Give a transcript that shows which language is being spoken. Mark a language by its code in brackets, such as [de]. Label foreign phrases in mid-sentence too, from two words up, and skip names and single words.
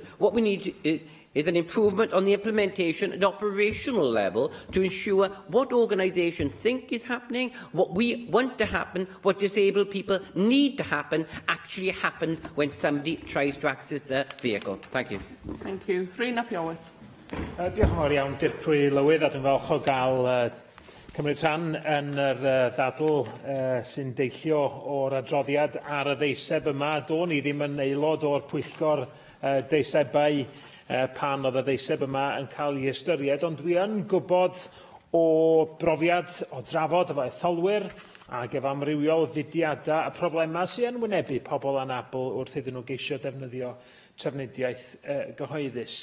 [en] What we need is an improvement on the implementation at operational level to ensure what organisations think is happening, what we want to happen, what disabled people need to happen, actually happens when somebody tries to access their vehicle. Thank you. Thank you. [cy] Rhys Iorwerth. Diolch yn fawr iawn, Dirprwy Lywydd, a dwi'n falch o gael cymryd rhan yn yr ddadl sy'n deillio o'r adroddiad ar y ddeiseb yma. Do'n i ddim yn aelod o'r pwyllgor deisebau pan oedd y ddeiseb yma yn cael ei ystyried, ond dwi yn gwybod o brofiad o drafod efo etholwyr ac efo amrywiol fudiadau a problemau sy'n wynebu pobl anabl wrth iddyn nhw geisio defnyddio trafnidiaeth gyhoeddus.